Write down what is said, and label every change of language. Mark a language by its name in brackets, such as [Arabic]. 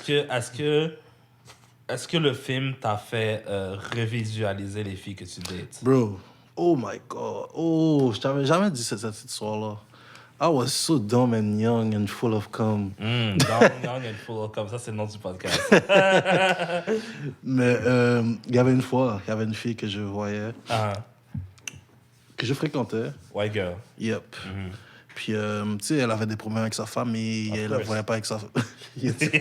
[French] Est-ce que le film t'a fait revisualiser les filles que tu dates? [English] Bro, oh my God. [French] Oh, je t'avais jamais dit cette histoire-là. [English] I was so dumb and young and full of cum. Dumb, young and full of cum. [French] Ça, c'est le nom du podcast. Mais il y avait une fois, il y avait une fille que je voyais, que je fréquentais. [English] White girl. Yep. [French] Puis, tu sais, elle avait des problèmes avec sa famille, elle ne voyait pas avec sa famille.